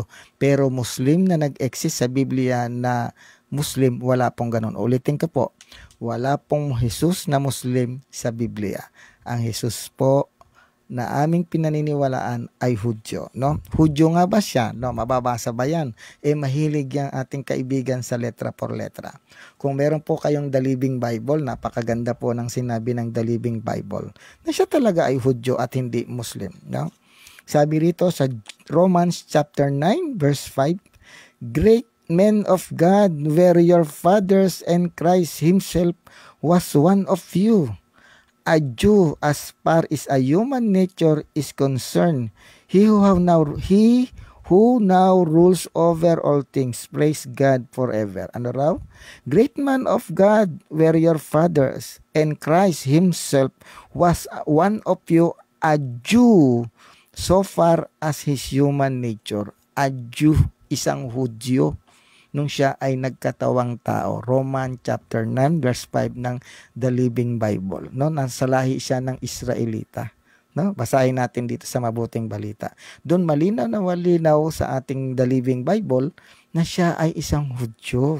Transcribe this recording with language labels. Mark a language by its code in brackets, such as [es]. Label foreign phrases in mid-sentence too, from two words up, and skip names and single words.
[tl] Pero Muslim na nag-exist sa Biblia na Muslim, wala pong ganun. Ulitin ko po. Wala pong Jesus na Muslim sa Biblia. Ang Jesus po na aming pinaniniwalaan ay Hudyo, no? Hudyo nga ba siya? No, mababasa ba yan? Mahilig yang ating kaibigan sa letra por letra. Kung meron po kayong [en] The Living Bible, [tl] napakaganda po ng sinabi ng [en] The Living Bible, [tl] na siya talaga ay Hudyo at hindi Muslim, no? Sabi rito sa [en] Romans chapter 9 verse 5, great men of God were your fathers, and Christ himself was one of you, a Jew as far as a human nature is concerned. He who now rules over all things. Praise God forever. [tl] Ano raw? [en] Great man of God were your fathers, and Christ himself was one of you, a Jew, so far as his human nature. A Jew, [tl] isang Hudyo, nung siya ay nagkatawang tao. [en] Roman chapter 9 verse 5 [tl] ng [en] The Living Bible, [tl] no? Nasa lahi siya ng Israelita, no? Basahin natin dito sa Mabuting Balita. Doon malinaw na malinaw sa ating [en] The Living Bible [tl] na siya ay isang Hudyo.